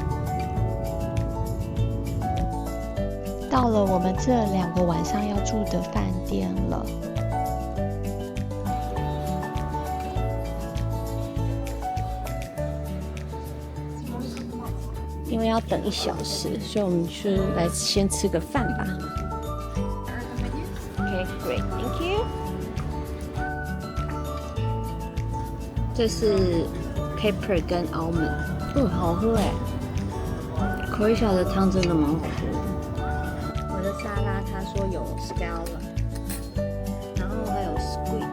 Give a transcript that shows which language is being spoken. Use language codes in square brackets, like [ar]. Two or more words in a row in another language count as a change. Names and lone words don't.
[zh] 到了我們這2個晚上要住的飯店了。因為要等1小時，所以我們去來先吃個飯吧。 [en] Okay, great, thank you. [zh] 這是 caper 跟 almond， 好喝哎。Croatia 的湯真的蠻好喝的。我的沙拉他說有 scallop， 然後還有 squid。